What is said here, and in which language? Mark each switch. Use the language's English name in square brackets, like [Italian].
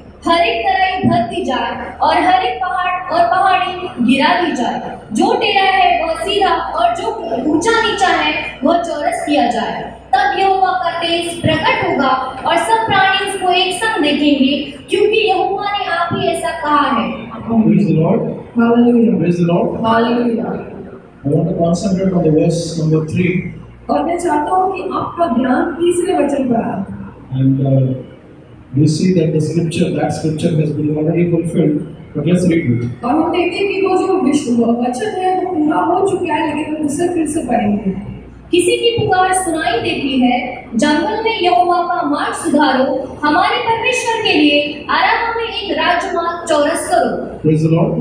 [Hindi] हर एक तराई भर दी जाए और हर एक पहाड़ और पहाड़ी गिरा दी जाए। जो टेढ़ा है वह सीधा और जो ऊंचा नीचा है वह चौरस किया जाए। तब यहोवा का तेज प्रकट होगा और सब प्राणी उसको एक संग देखेंगे, क्योंकि यहोवा ने आप ही ऐसा कहा है। [English] Praise the Lord. [Hindi] Hallelujah. [English] Praise the Lord. [Hindi] Hallelujah. [English] I want to concentrate on the verse number 3. [Hindi] और मैं चाहता हूँ कि आपका ध्यान तीसरे वचन पर आए। [English] And we see that that scripture has been already fulfilled. But let's read it. [Hindi] और हम देखते हैं कि वो जो वचन है वो पूरा हो चुका है, लेकिन हम उसे फिर से पढ़ेंगे। किसी की पुकार सुनाई देती है, जंगल में यहोवा का मार्ग सुधारो, हमारे परमेश्वर के लिए आरामा में एक राजमार्ग चौरस करो। [English] Praise the Lord.